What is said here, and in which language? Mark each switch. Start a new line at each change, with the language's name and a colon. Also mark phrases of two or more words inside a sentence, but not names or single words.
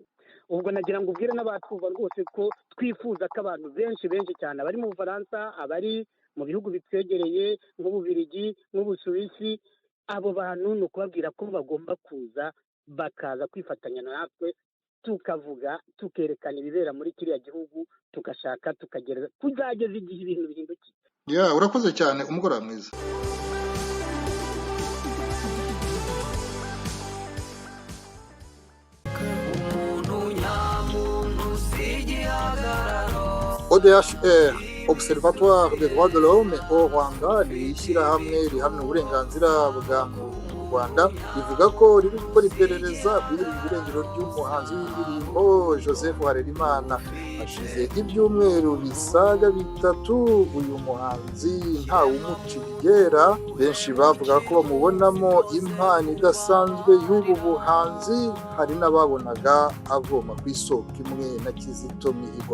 Kinyarwanda: ubwo nagira ngo ubwire n'abatwumva rwose ko twifuza ko abantu benshi cyane abari mu Bufaransa, abari mu bihugu bitwegereye nk'Ububiligi, nk'Ubusuwisi, abo bantu ni ukubabwira ko bagomba kuza bakaza kwifatanya natwe, tukavuga, tukerekana ibibera muri kiriya gihugu, tugashaka kuzageza igihe ibintu bihindukiye. Urakoze cyane, umugoroba mwiza. ODHR, Observatoire des droits de l'homme au Rwanda, ni ishyirahamwe rihamya uburenganzira bwa muntu mu Rwanda, rivuga ko riri gukora iperereza ku irengero ry'umuhanzi w'indirimbo Joseph Harerimana. hashize ibyumweru bisaga 3 uyu muhanzi ntawe umucigera, benshi bavuga ko bamubonamo impano idasanzwe y'ubu buhanzi, hari n'ababonaga avoma ku isoko imwe na Kizito Mihigo.